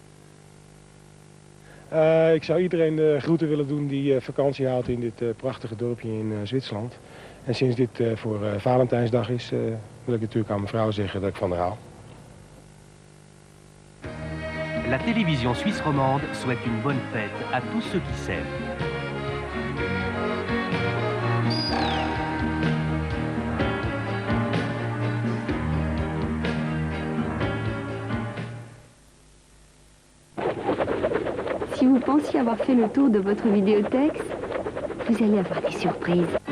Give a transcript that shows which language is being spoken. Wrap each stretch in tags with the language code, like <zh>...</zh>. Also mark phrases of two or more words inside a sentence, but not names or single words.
<nl>Ik zou iedereen de groeten willen doen die vakantie houdt in dit prachtige dorpje in Zwitserland. En sinds dit voor Valentijnsdag is, wil ik natuurlijk aan mijn vrouw zeggen dat ik van haar hou.</nl> <fr>La télévision suisse romande souhaite une bonne fête à tous ceux qui s'aiment. Si vous pensiez avoir fait le tour de votre vidéothèque, vous allez avoir des surprises.</fr>